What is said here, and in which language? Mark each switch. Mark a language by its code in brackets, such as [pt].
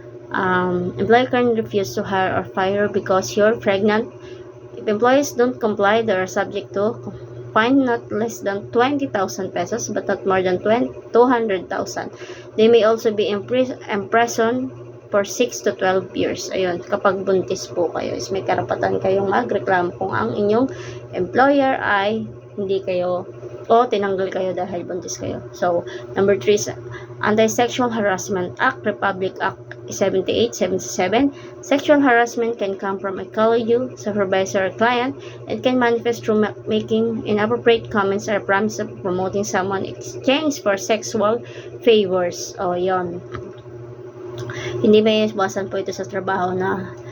[en] Employer can refuse to hire or fire because you're pregnant. If employees don't comply, they are subject to fine not less than 20,000 pesos but not more than 200,000. They may also be imprisoned for 6 to 12 years. [tl] Ayun, kapag buntis po kayo, is may karapatan kayong magreklamo kung ang inyong employer ay hindi kayo o tinanggal kayo dahil buntis kayo. [en] So, number 3 is Anti-Sexual Harassment Act, Republic Act 78-77. Sexual harassment can come from a colleague, supervisor, or client. It can manifest through making inappropriate comments or promise of promoting someone in exchange for sexual favors. [tl] O, yon. Hindi may iwasan po ito sa trabaho na